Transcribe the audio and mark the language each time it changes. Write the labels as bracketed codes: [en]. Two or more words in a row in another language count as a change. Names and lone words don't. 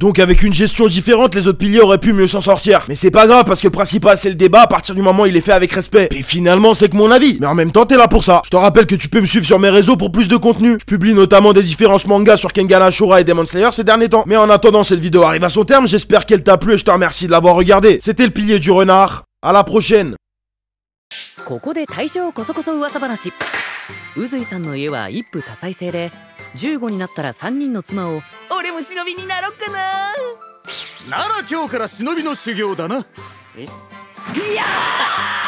[fr] Donc avec une gestion différente, les autres piliers auraient pu mieux s'en sortir. Mais c'est pas grave, parce que le principal c'est le débat à partir du moment où il est fait avec respect. Et finalement, c'est que mon avis. Mais en même temps, t'es là pour ça. Je te rappelle que tu peux me suivre sur mes réseaux pour plus de contenu. Je publie notamment des différents mangas sur Kengan Ashura et Demon Slayer ces derniers temps. Mais en attendant, cette vidéo arrive à son terme, j'espère qu'elle t'a plu et je te remercie de l'avoir regardé. C'était le pilier du renard. À la prochaine. [ja] ここで大正こそこそ噂話。宇髄さんの家は一夫多妻制で、15になったら3人の妻を。俺も忍びになろっかな。なら今日から忍びの修行だな。いやー